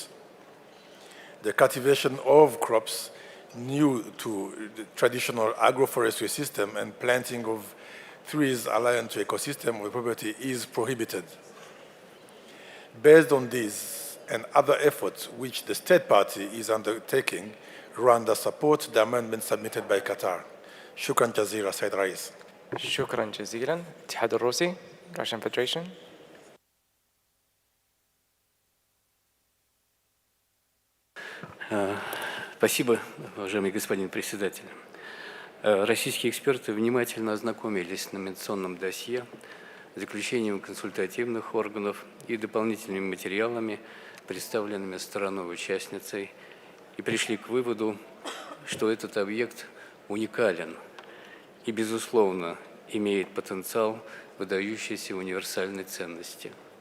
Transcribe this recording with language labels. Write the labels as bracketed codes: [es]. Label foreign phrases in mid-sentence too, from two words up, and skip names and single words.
[en] The cultivation of crops new to the traditional agroforestry system and planting of trees aligned to ecosystem or property is prohibited. Based on these and other efforts which the state party is undertaking, Rwanda supports the amendment submitted by Qatar. [ar] شكرا جزيرة، سيد رئيس. شكرا جزيلا. الاتحاد الروسي, [en] Russian Federation. [ru] Спасибо, уважаемый господин председатель. Российские эксперты внимательно ознакомились с номинационным досье, заключением консультативных органов и дополнительными материалами, представленными стороной-участницей, и пришли к выводу, что этот объект уникален и, безусловно, имеет потенциал выдающейся универсальной ценности.